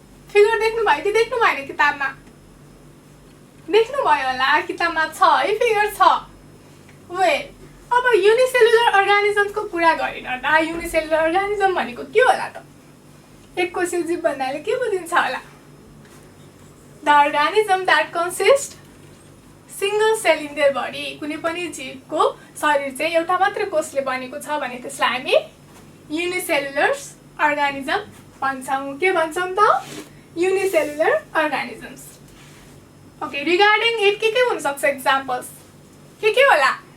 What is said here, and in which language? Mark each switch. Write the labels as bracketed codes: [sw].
[ne] Figure देख्नुभयो कि देख्नु भएन? किताबमा देख्नुभयो होला, किताबमा छ है, फिगर छ। वेल, अब युनिसेलुलर अर्गानिजमको कुरा गरिरहँदा युनिसेलुलर अर्गानिजम भनेको के होला त? एककोषीय जीव भन्नाले के बुझिन्छ होला? [en] The organism that consist single cell in their body. [ne] कुनै पनि जीवको शरीर चाहिँ एउटा मात्र कोषले बनेको छ भने त्यसलाई हामी युनिसेलुलर अर्गानिजम भन्छौँ। के भन्छौँ त? Unicellular organisms. Okay, regarding it के हुन सक्छ एक्जाम्पल्स? के होला?